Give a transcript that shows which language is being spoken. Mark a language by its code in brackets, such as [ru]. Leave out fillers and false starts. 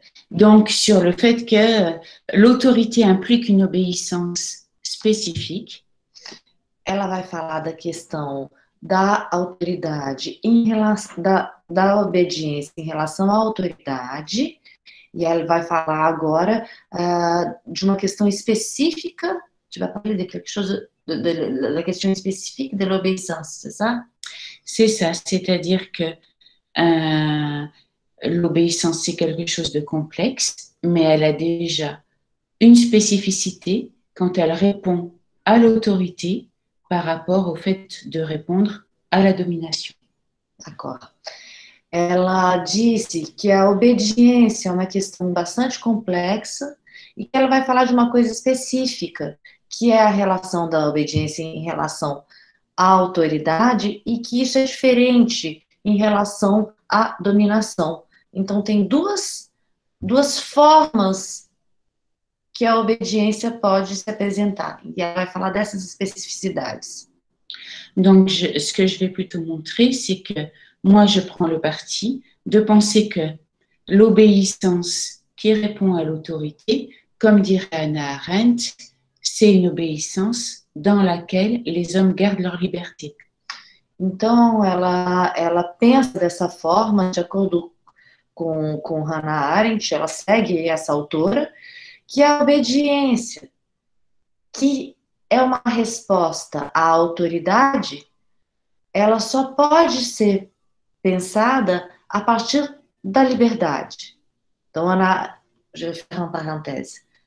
[fr] Donc, sur le fait que l'autorité implique une obéissance spécifique. [pt] Ela vai falar da questão da autoridade, da obediência em relação à autoridade, e ela vai falar agora de uma questão específica. [fr] Tu vas parler de quelque chose, de la question spécifique de l'obéissance, c'est ça? C'est ça, c'est-à-dire que l'obéissance, c'est quelque chose de complexe, mais elle a déjà une spécificité quand elle répond à l'autorité par rapport au fait de répondre à la domination. D'accord. [pt] Ela disse que a obediência é uma questão bastante complexa e que ela vai falar de uma coisa específica, que é a relação da obediência em relação à autoridade e que isso é diferente em relação à dominação. Então, tem duas formas que a obediência pode se apresentar. E ela vai falar dessas especificidades. [fr] Donc, ce que je vais plutôt montrer, c'est que moi, je prends le parti de penser que l'obéissance qui répond à l'autorité, comme dirait Hannah Arendt, c'est une obéissance dans laquelle les hommes gardent leur liberté. [pt] Então, ela pensa dessa forma, de acordo com Hannah Arendt, ela segue essa autora, que a obediência, que é uma resposta à autoridade, ela só pode ser pensada a partir da liberdade. [fr] Então, je vais faire une parenthèse.